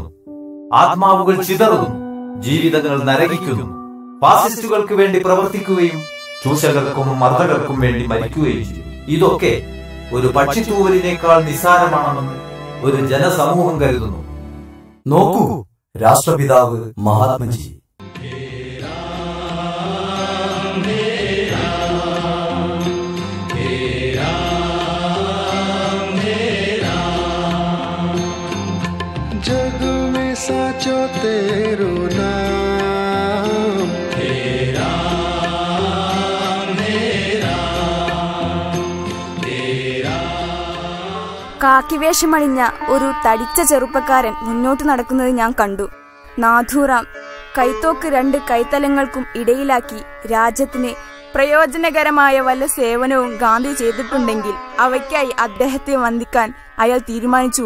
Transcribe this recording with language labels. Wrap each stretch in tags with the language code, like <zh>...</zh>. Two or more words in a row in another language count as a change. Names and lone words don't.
<ml>ആത്മാവുകൾ ചിതറുന്നു, ജീവിതങ്ങൾ നരകിക്കുന്നു. ഫാസിസ്റ്റുകൾക്ക് വേണ്ടി പ്രവർത്തിക്കുകയും ചൂഷകർക്കും മർദ്ദകർക്കും വേണ്ടി മരിക്കുകയും ചെയ്യും. ഇതൊക്കെ ഒരു പക്ഷിത്തൂവലിനേക്കാൾ നിസ്സാരമാണെന്ന് ഒരു ജനസമൂഹം കരുതുന്നു. നോക്കൂ, രാഷ്ട്രപിതാവ് മഹാത്മജി.</ml> <hi>जग में साचो तेरो नाम, हे राम हे राम हे राम.</hi> <ml>കാക്കിവേഷമണിഞ്ഞ ഒരു തടിച്ച ചെറുപ്പക്കാരൻ മുന്നോട്ട് നടക്കുന്നത് ഞാൻ കണ്ടു. നാഥൂറാം കൈത്തോക്ക് രണ്ട് കൈത്തലങ്ങൾക്കും ഇടയിലാക്കി രാജ്യത്തിന് പ്രയോജനകരമായ വല്ല സേവനവും ഗാന്ധി ചെയ്തിട്ടുണ്ടെങ്കിൽ അവയ്ക്കായി അദ്ദേഹത്തെ വന്ദിക്കാൻ അയാൾ തീരുമാനിച്ചുവോ?</ml>